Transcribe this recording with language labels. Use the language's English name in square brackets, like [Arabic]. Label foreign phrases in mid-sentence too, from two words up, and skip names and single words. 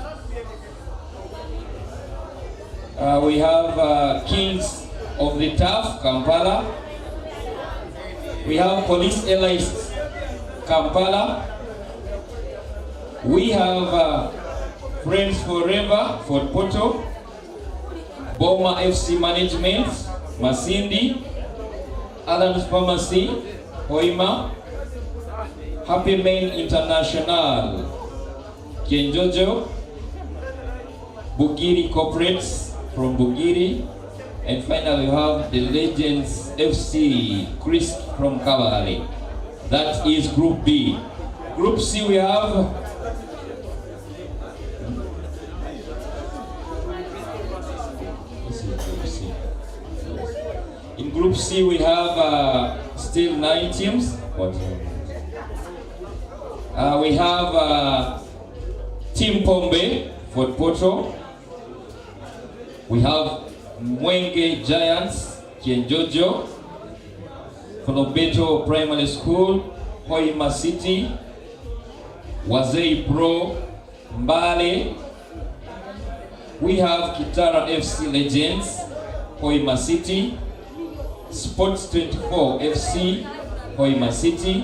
[English] We have Kings of the Turf, Kampala. We have Police Elites, Kampala. We have Friends Forever, Fort Porto. Boma FC Management, Masindi. Adams Pharmacy, Hoima. Happy Main International, Kenjojo. Bugiri Corporates from Bugiri. And finally, we have the Legends FC, Chris from Cavalry. That is Group B. Group C, we have in Group C, we have still 9 teams. We have Team Pombe, Fort Portal. We have Mwenge Giants, Kienjojo, Folobeto Primary School, Hoima City, Wazei Pro, Mbale. We have Kitara FC Legends, Hoima City, Sports 24 FC, Hoima City.